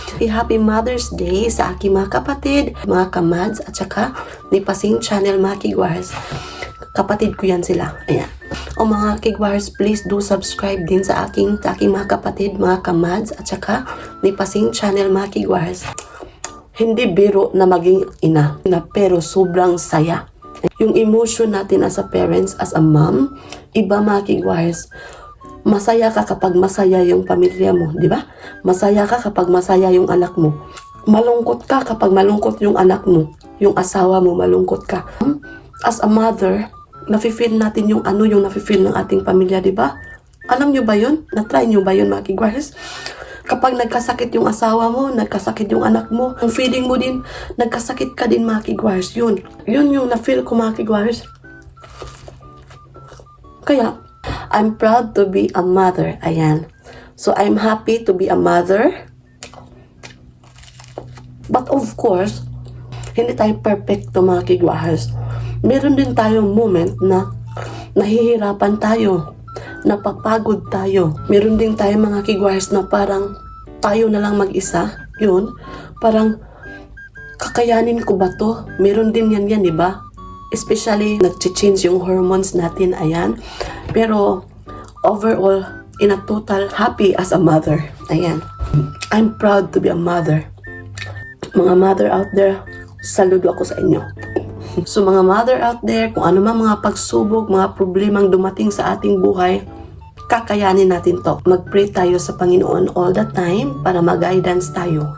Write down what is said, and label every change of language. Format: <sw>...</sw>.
<tl>Happy Mother's Day sa aking mga kapatid, mga kamads, at saka ni Pasing Channel, mga kigwahers. Kapatid ko yan sila. Ayan. O mga kigwahers, please do subscribe din sa aking mga kapatid, mga kamads, at saka ni Pasing Channel, mga kigwahers. Hindi biro na maging ina, pero sobrang saya. Yung emotion natin as a parents, as a mom, iba, mga kigwahers. Masaya ka kapag masaya yung pamilya mo, di ba? Masaya ka kapag masaya yung anak mo. Malungkot ka kapag malungkot yung anak mo, yung asawa mo, malungkot ka. As a mother, nafe-feel natin yung nafe-feel ng ating pamilya, di ba? Alam nyo ba yun? Na-try nyo ba yun, mga kigwahers? Kapag nagkasakit yung asawa mo, nagkasakit yung anak mo, ang feeling mo din, nagkasakit ka din, mga kigwahers. Yun yung na-feel ko, mga kigwahers.</tl> <en>Kaya, I'm proud to be a mother. Ayan. So, I'm happy to be a mother.</en> <tl>But of course, hindi tayo perfecto, mga kigwahers. Meron din tayong moment na nahihirapan tayo, napapagod tayo. Meron din tayo, mga kigwahers, na parang tayo na lang mag-isa. Yun, parang kakayanin ko ba to? Meron din yan, di ba? Especially, nag-change yung hormones natin, ayan.</tl> <en>Pero, overall, in a total, happy as a mother. Ayan. I'm proud to be a mother.</en> <tl>Mga mother out there, saludo ako sa inyo. So, mga mother out there, kung ano man mga pagsubok, mga problemang dumating sa ating buhay, kakayanin natin to. Mag-pray tayo sa Panginoon all the time para mag-guidance tayo.</tl>